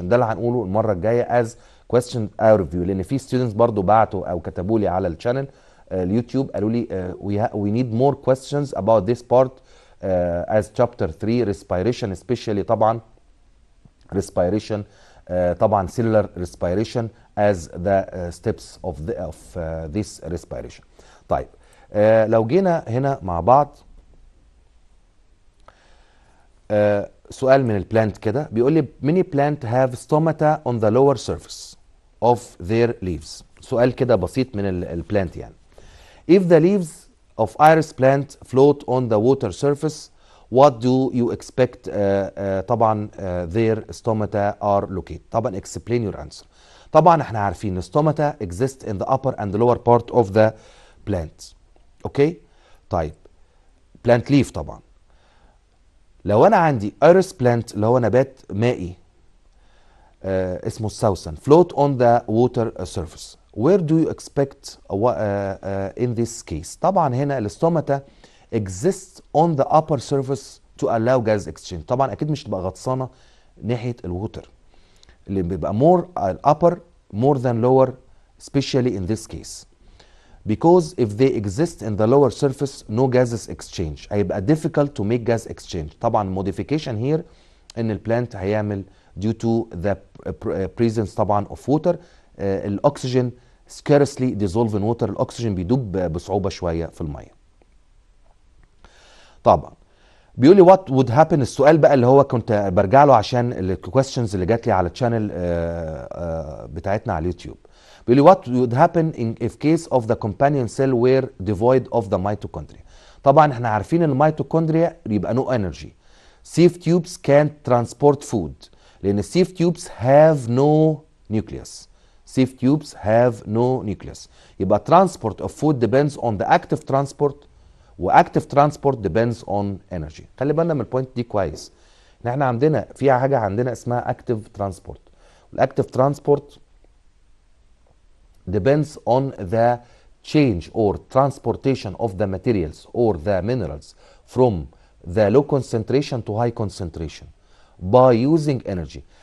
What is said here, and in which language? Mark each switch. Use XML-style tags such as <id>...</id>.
<ar>ده اللي هنقوله المره الجايه</ar> <en>as question review،</en> <ar>لان في</ar> <en>students</en> <ar>برضو بعتوا او كتبوا لي على الشانل اليوتيوب قالوا لي</ar> <en>we need more questions about this part as chapter 3 respiration especially طبعا respiration طبعا cellular respiration as the steps of this respiration.</en> <ar>طيب لو جينا هنا مع بعض سؤال من البلانت كده بيقول لي</ar> <en>many plant have stomata on the lower surface of their leaves.</en> <ar>سؤال كده بسيط من البلانت يعني.</ar> <en>If the leaves of iris plant float on the water surface, what do you expect طبعا their stomata are located. طبعا explain your answer.</en> <ar>طبعا احنا عارفين</ar> <en>stomata exist in the upper and the lower part of the plant.</en> <ar>اوكي؟ طيب</ar> <en>plant leaf</en> <ar>طبعا. لو انا عندي iris plant اللي هو نبات مائي اسمه السوسن</ar> <en>float on the water surface. Where do you expect in this case؟</en> <ar>طبعا هنا الاستوماتا</ar> <en>exists on the upper surface to allow gas exchange.</en> <ar>طبعا اكيد مش تبقى غطسانه ناحيه الووتر اللي بيبقى</ar> <en>more upper more than lower especially in this case. Because if they exist in the lower surface no gases exchange.</en> <ar>هيبقى</ar> <en>difficult to make gas exchange. طبعا modification here</en> <ar>ان البلانت هيعمل</ar> <en>due to the presence طبعا of water الاكسجين scarcely dissolve in water.</en> <ar>الاكسجين بيدوب بصعوبه شويه في الميه. طبعا بيقول لي</ar> <en>what would happen.</en> <ar>السؤال بقى اللي هو كنت برجع له عشان الكويستشنز اللي جات لي على الشانل بتاعتنا على اليوتيوب. بيقول لي</ar> <en>what would happen if case of the companion cell were devoid of the mitochondria.</en> <ar>طبعا احنا عارفين ان الميتوكوندريا يبقى</ar> <en>no energy. sieve tubes can't transport food</en> <ar>لان</ar> <en>sieve tubes have no nucleus. sieve tubes have no nucleus.</en> <ar>يبقى</ar> <en>transport of food depends on the active transport واكتف transport depends on energy.</en> <ar>خلي بالنا من البوينت دي كويس. ان احنا عندنا في حاجه عندنا اسمها اكتف ترانسبورت.</ar> <en>والاكتف transport depends on the change or transportation of the materials or the minerals from the low concentration to high concentration by using energy.</en>